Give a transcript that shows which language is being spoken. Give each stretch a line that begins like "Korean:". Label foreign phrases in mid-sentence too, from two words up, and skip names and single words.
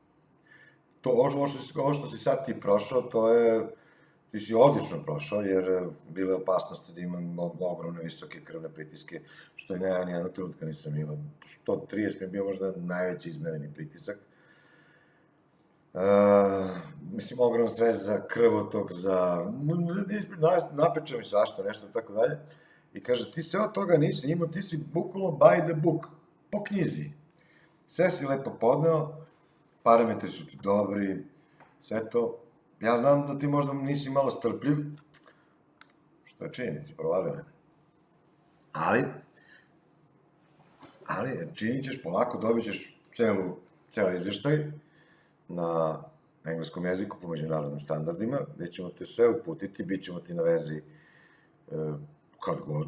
Serbian: Ovo što si sad ti prošao, ti si odlično prošao, jer bile opasnosti da imam ogromne visoke krvne pritiske, što ni jednog trenutka nisam imao. 130 mi je bio možda najveći izmereni pritisak. Mislim, ogrom stres za krvotok, napriča mi svašta, nešto, tako dalje. I kaže, ti sve od toga nisi imao, ti si bukvalno
English: by the book,
Serbian: po knjizi. Sve si lepo podneo, parametri su ti dobri, sve to. Ja znam da ti možda nisi malo strpljiv, što je činjenica, provalio me. Ali činit ćeš polako, dobit ćeš ceo izveštaj na engleskom jeziku po međunarodnim standardima, gde ćemo te sve uputiti, bit ćemo ti na vezi kad god.